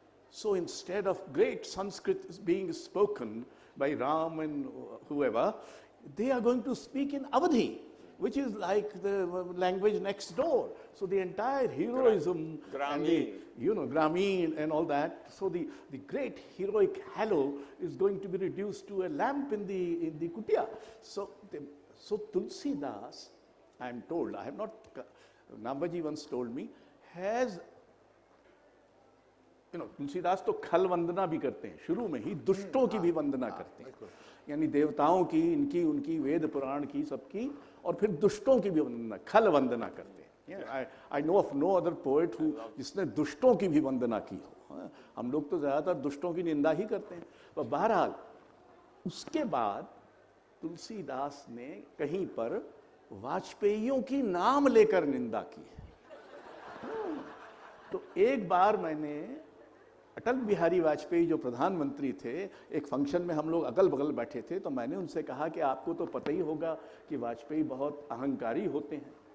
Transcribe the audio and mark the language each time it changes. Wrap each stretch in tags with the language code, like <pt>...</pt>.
<en>So instead of great Sanskrit being spoken by Ram and whoever, they are going to speak in Avadhi, which is like the language next door. So the entire heroism and the, Grameen and all that, so the great heroic halo is going to be reduced to a lamp in the kutia. So Tulsidas, I am told, I have not, Nambaji once told me, has,</en> <hi>Tulsidas तो खल वंदना भी करते हैं, शुरू में ही दुष्टों की भी वंदना करते हैं, यानी देवताओं की, इनकी, उनकी, वेद पुराण की, सबकी, और फिर दुष्टों की भी वंदना, खल वंदना करते हैं.</hi> <en>I know of no other poet who</en> <hi>जिसने दुष्टों की भी वंदना की हो. हम लोग तो ज़्यादातर दुष्टों की निंदा ही करते हैं. पर बहरहाल उसके बाद तुलसीदास ने कहीं पर वाजपेयियों की नाम लेकर निंदा की. तो एक बार मैंने अटल बिहारी वाजपेयी जो प्रधानमंत्री थे, एक फंक्शन में हम लोग अगल बगल बैठे थे, तो मैंने उनसे कहा कि आपको तो पता ही होगा कि वाजपेयी बहुत अहंकारी होते हैं.</hi>